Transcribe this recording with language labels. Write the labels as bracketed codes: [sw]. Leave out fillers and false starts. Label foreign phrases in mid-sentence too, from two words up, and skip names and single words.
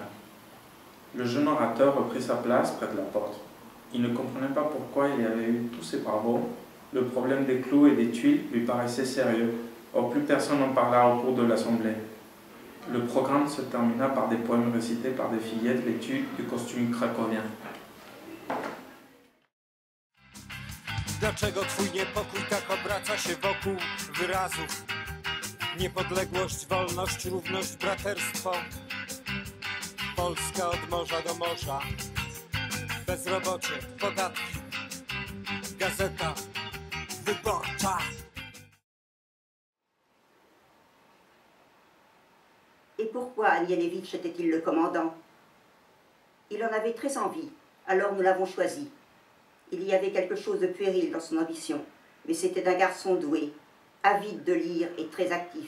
[fr] Le jeune orateur reprit sa place près de la porte. Il ne comprenait pas pourquoi il y avait eu tous ces bravos. Le problème des clous et des tuiles lui paraissait sérieux. Or, plus personne n'en parla au cours de l'assemblée. Le programme se termina par des poèmes récités par des fillettes vêtues du costume cracovien. [pl] Dlaczego twój niepokój tak obraca się wokół wyrazów? Niepodległość, wolność, równość, braterstwo. Polska od morza do morza. Bezrobocie, podatki. Gazeta wyborcza. [fr] Et pourquoi Anielewitch était-il le commandant? Il en avait très envie, alors nous l'avons choisi. Il y avait quelque chose de puéril dans son ambition, mais c'était un garçon doué, avide de lire et très actif.